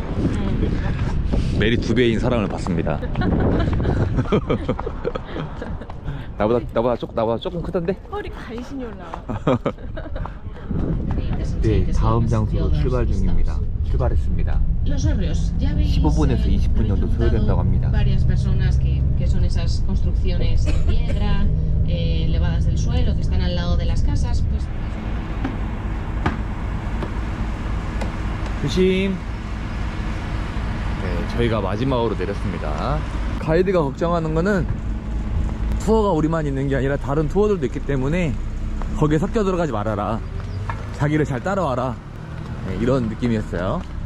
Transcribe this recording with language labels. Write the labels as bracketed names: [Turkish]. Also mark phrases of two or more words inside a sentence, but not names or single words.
[Korean] 메리 두 배인 사랑을 받습니다. 나보다 조금 크던데? 허리 간신히 올라와. 네, 다음 장소로 출발 중입니다. 출발했습니다. 15분에서 20분 정도 소요된다고 합니다. [Spanish] Varias personas que son esas construcciones de piedra elevadas del suelo que están al lado de las casas, pues. [Korean] 조심. 네, 저희가 마지막으로 내렸습니다. 가이드가 걱정하는 거는 투어가 우리만 있는 게 아니라 다른 투어들도 있기 때문에 거기에 섞여 들어가지 말아라, 자기를 잘 따라와라, 네, 이런 느낌이었어요.